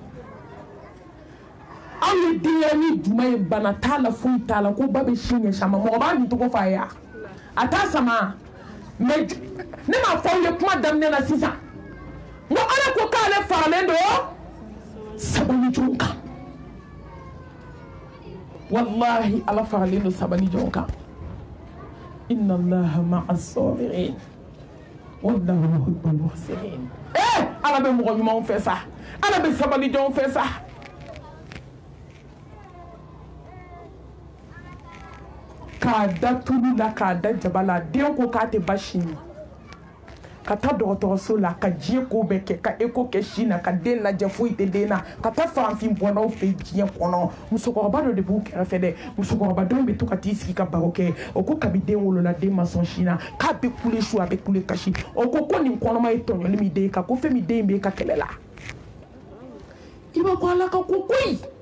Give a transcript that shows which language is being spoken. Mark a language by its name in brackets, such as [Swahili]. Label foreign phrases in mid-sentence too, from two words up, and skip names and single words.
[Bambara] aw ye denyɛrɛnin jumɛn ye bana t'a la foyi t'a la ko ba bɛ sin ɲɛsin a ma mɔgɔ b'a nin tɔgɔ f'a ye a t'a sama mais ne m'a fɔ aw ye kuma daminɛ na sisan n ko ala ko k'ale faralen don sabali jɔn kan wallahi ala faralen don sabali jɔn kan [Arabic] إن الله مع الصابرين والله يحب المحسنين [Bambara] ala bɛ mɔgɔ ɲumanw fɛ sa ala bɛ sabali jɔnw fɛ sa k'a da tulu la k'a da jaba la den ko k'a tɛ ba sin na ka taa dɔgɔtɔrɔso la ka diɲɛ ko bɛɛ kɛ ka eko kɛ sin na ka den lajɛ foyi tɛ den na ka taa farafin bɔnnaw fɛ diɲɛ kɔnɔ musokɔrɔba dɔ de b'u kɛrɛfɛ dɛ musokɔrɔba dɔw bɛ to ka t'i sigi ka baro kɛ o ko kabi den wolola den ma sɔn sin na k'a bɛ kule su a bɛ kule kasi o ko nin kɔnɔma ye tɔɲɔli min den kan ko fɛn min den bɛ ka kɛlɛ la i b'a ko ala ka ko koyi